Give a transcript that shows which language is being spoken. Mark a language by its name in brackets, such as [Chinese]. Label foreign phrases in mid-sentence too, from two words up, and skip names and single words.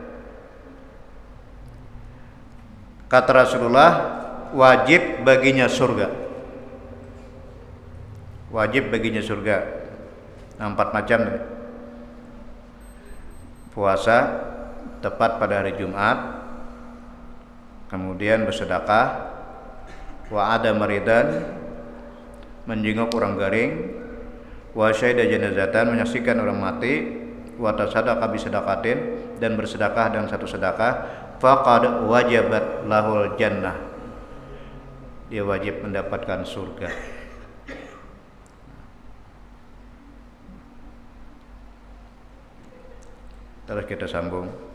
[Indonesian] Kata Rasulullah, wajib baginya surga. Wajib baginya surga. 4 macam. Puasa tepat pada hari Jumat, kemudian bersedekah, [Arabic] وعاد مريضا, [Indonesian] menjenguk orang garing, [Arabic] وشهد جنازة, [Indonesian] menyaksikan orang mati, [Arabic] وتصدق بصدقة, [Indonesian] dan bersedekah dengan satu sedekah, [Arabic] فقد وجبت له الجنة, [Indonesian] dia wajib mendapatkan surga. Terus kita sambung.